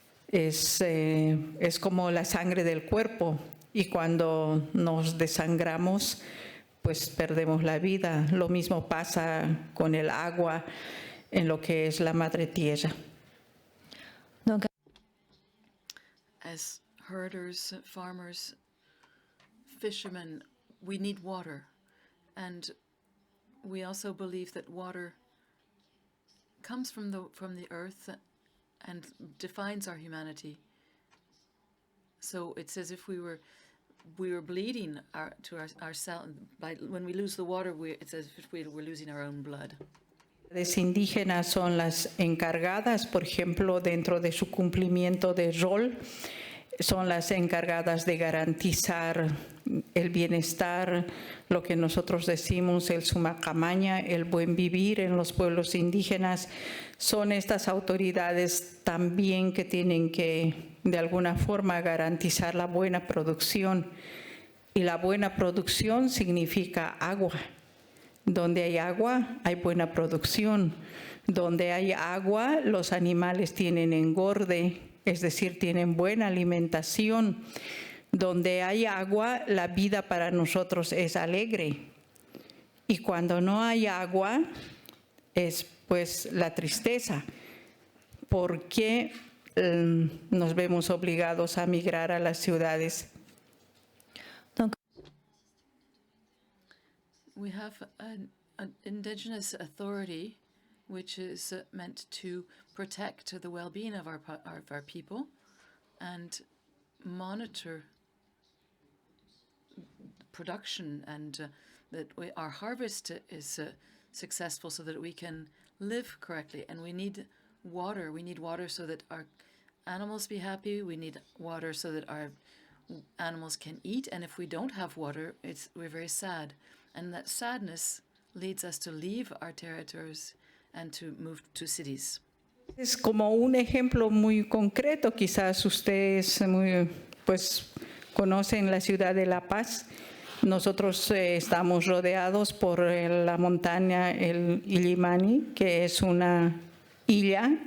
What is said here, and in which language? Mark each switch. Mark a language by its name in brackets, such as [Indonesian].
[Spanish] es como la sangre del cuerpo, y cuando nos desangramos, pues perdemos la vida. Lo mismo pasa con el agua en lo que es la madre tierra. [English] As herders, farmers, fishermen, we need water. And we also believe that water comes from the earth and defines our humanity. So it's as if we were bleeding to ourselves. When we lose the water, it's as if we were losing our own blood. [Spanish] Las indígenas son las encargadas, por ejemplo, dentro de su cumplimiento de rol, son las encargadas de garantizar el bienestar, lo que nosotros decimos el sumacamaña, el buen vivir en los pueblos indígenas. Son estas autoridades también que tienen que, de alguna forma, garantizar la buena producción. Y la buena producción significa agua. Donde hay agua, hay buena producción. Donde hay agua, los animales tienen engorde, es decir, tienen buena alimentación. Donde hay agua, la vida para nosotros es alegre. Y cuando no hay agua, es pues la tristeza, porque nos vemos obligados a migrar a las ciudades. [English] We have an indigenous authority which is meant to protect the well-being of our people and monitor production, and that our harvest is successful so that we can live correctly. And we need water. We need water so that our animals be happy. We need water so that our animals can eat. And if we don't have water, we're very sad. And that sadness leads us to leave our territories and to move to cities. [Spanish] Es como un ejemplo muy concreto, quizás ustedes pues conocen la ciudad de La Paz. Nosotros estamos rodeados por la montaña el Illimani, que es una isla.